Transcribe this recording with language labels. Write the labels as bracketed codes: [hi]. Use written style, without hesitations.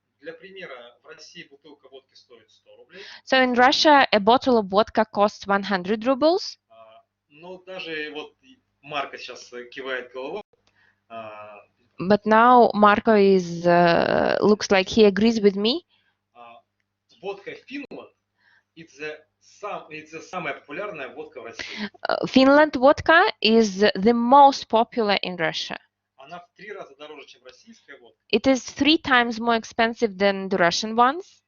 [ru] Для примера, в России бутылка водки стоит 100 рублей. [en] So in Russia, a bottle of vodka costs 100 rubles. [ru] Но даже вот Марко сейчас кивает головой. [en] But now Marco is looks like he agrees with me. [ru] Водка Finland [en] it's [ru] самая популярная водка в России. [en] Finland vodka is the most popular in Russia. [ru] Она в 3 раза дороже, чем российская водка. [en] It is 3 times more expensive than the Russian ones.